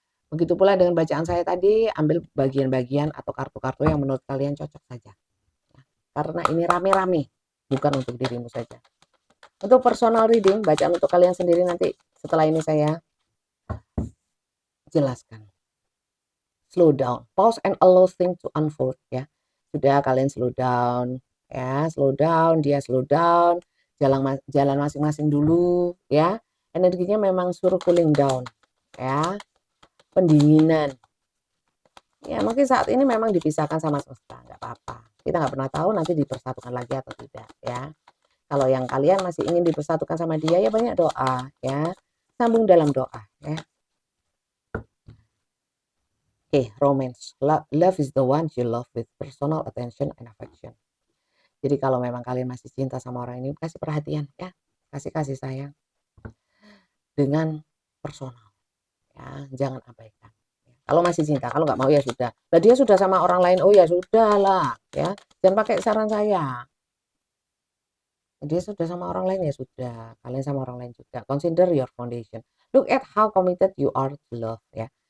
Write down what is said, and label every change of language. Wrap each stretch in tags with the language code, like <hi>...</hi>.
<id>Begitu pula dengan bacaan saya tadi, ambil bagian-bagian atau kartu-kartu yang menurut kalian cocok saja. Ya. Karena ini rame-rame, bukan untuk dirimu saja. Untuk personal reading, bacaan untuk kalian sendiri nanti setelah ini saya jelaskan.</id> <en>Slow down, pause and allow things to unfold ya.</en> <id>Sudah kalian slow down ya, slow down, dia slow down, jalan masing-masing dulu ya. Energinya memang suruh cooling down ya, pendinginan. Ya mungkin saat ini memang dipisahkan sama semesta, nggak apa-apa. Kita nggak pernah tahu nanti dipersatukan lagi atau tidak ya. Kalau yang kalian masih ingin dipersatukan sama dia ya banyak doa ya. Sambung dalam doa ya. Oke, romance.</id> <en>Love is the one you love with personal attention and affection.</en> <id>Jadi kalau memang kalian masih cinta sama orang ini, kasih perhatian ya. Kasih kasih sayang dengan personal ya, jangan abaikan. Kalau masih cinta, kalau nggak mau ya sudah. Lah dia sudah sama orang lain, oh ya sudahlah ya. Jangan pakai saran saya. Dia sudah sama orang lain ya sudah. Kalian sama orang lain juga.</id> <en>Consider your foundation. Look at how committed you are to love ya.</en>